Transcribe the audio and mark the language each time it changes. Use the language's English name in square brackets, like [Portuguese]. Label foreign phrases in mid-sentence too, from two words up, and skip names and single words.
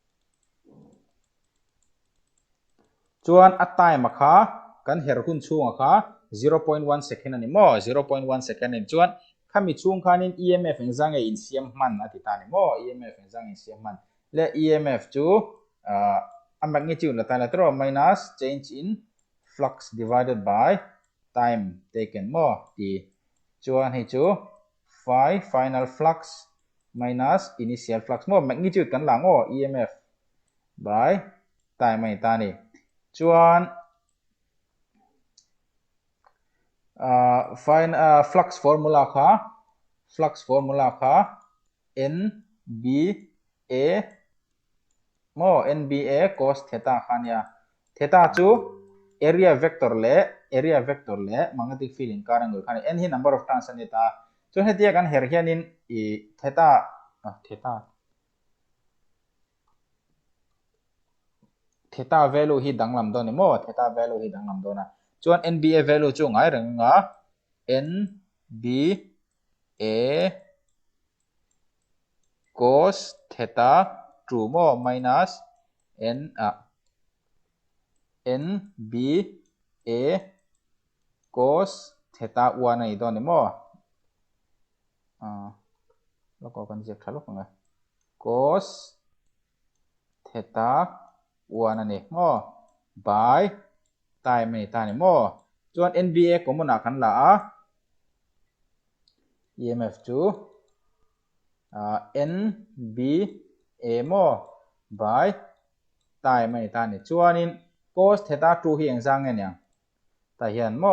[Mizo] chuan a time kha kan her hun chunga kha 0.1 second ani mo 0.1 second ani chuan khami chung khanin EMF engzang in siam man ati ta ni mo EMF engzang in siam man le EMF chu a magnitude la ta la tro [English] minus change in flux divided by time taken [Mizo] mo ti chuan hi chu phi [English] final flux minus initial flux [Mizo] mo magnitude kan lang EMF by time ai ta ni chuan [English] find flux formula [Mizo] kha NBA mo [English] NBA cos theta [Mizo] khania theta chu [English] area vector [Mizo] le [English] magnetic field [Mizo] in current khani n hi [English] number of turns [Mizo] ani ta chu hetia kan her hianin [English] theta value [Mizo] hi danglam do ni mo [English] theta value [Mizo] hi danglam do na chuan [English] NBA value [Mizo] chu ngai renga [English] NBA cos theta true [Mizo] mo minus [English] NBA cos theta 1 [Mizo] ai do ni mo loko kan je thalo nga [English] cos theta 1 [Mizo] ani mo by time ai ta ni mo chuan [English] NBA common [Mizo] kan la EMF chu NBA mo by time ai ta ni chuanin [English] cos theta 2 [Mizo] hi engzang nge nya ta hian mo